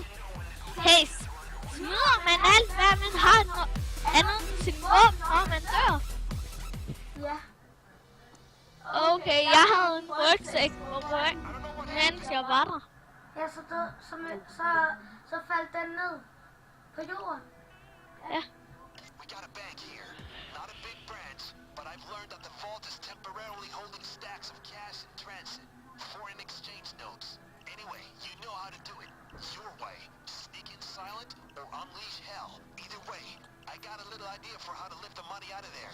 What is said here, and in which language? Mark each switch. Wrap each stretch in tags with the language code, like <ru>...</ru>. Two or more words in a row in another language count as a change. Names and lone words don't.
<da>Hey, smider man alt, hvad man har andet end sin våben, når man dør? Ja. Okay, jeg havde en rygsæk på ryggen, mens jeg var der. Ja, så faldt den ned på jorden. Ja.</da> <en>We got a bank here. Not a big branch, but I've learned that the vault is temporarily holding stacks of cash in transit. Foreign exchange notes. Anyway, you know how to do it. Your way. Sneak in silent or unleash hell. Either way, I got a little idea for how to lift the money out of there.</en>